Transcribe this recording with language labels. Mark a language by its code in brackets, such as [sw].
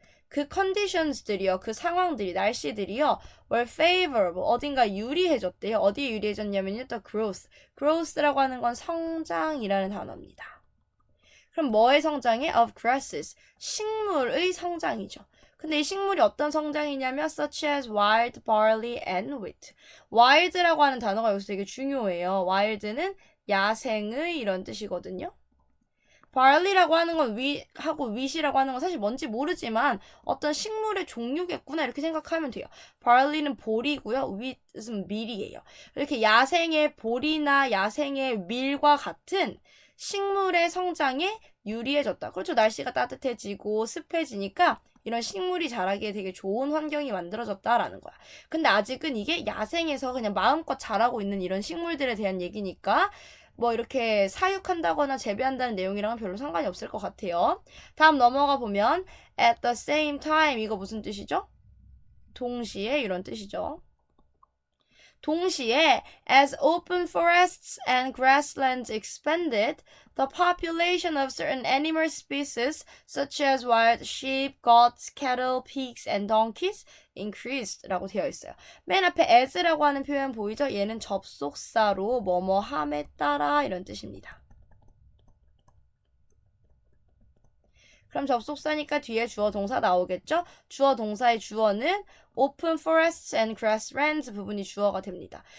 [ko] 그 conditions들이요. 그 상황들이, 날씨들이요. [en] were favorable, [ko] 어딘가 유리해졌대요. 어디에 유리해졌냐면요. 또 growth. growth라고 하는 건 성장이라는 단어입니다. 그럼 뭐의 성장이? [en] of grasses, [ko] 식물의 성장이죠. 근데 이 식물이 어떤 성장이냐면 [en] such as wild barley and wheat. [ko] wild라고 하는 단어가 여기서 되게 중요해요. wild는 야생의 이런 뜻이거든요. barley라고 하는 건 하고 wheat이라고 하는 건 사실 뭔지 모르지만 어떤 식물의 종류겠구나 이렇게 생각하면 돼요. barley는 보리고요. wheat은 밀이에요. 이렇게 야생의 보리나 야생의 밀과 같은 식물의 성장에 유리해졌다. 그렇죠. 날씨가 따뜻해지고 습해지니까 이런 식물이 자라기에 되게 좋은 환경이 만들어졌다라는 거야. 근데 아직은 이게 야생에서 그냥 마음껏 자라고 있는 이런 식물들에 대한 얘기니까 뭐 이렇게 사육한다거나 재배한다는 내용이랑은 별로 상관이 없을 것 같아요. 다음 넘어가 보면 [en] at the same time [ko] 이거 무슨 뜻이죠? 동시에 이런 뜻이죠. 동시에 [en] as open forests and grasslands expanded, the population of certain animal species such as wild sheep, goats, cattle, pigs, and donkeys increased [ko] 라고 되어 있어요. 맨 앞에 as라고 하는 표현 보이죠? 얘는 접속사로 뭐뭐함에 따라 이런 뜻입니다. 그럼 접속사니까 뒤에 주어 동사 나오겠죠? 주어 동사의 주어는 [en] open forests and grasslands [ko] 부분이 주어가 됩니다.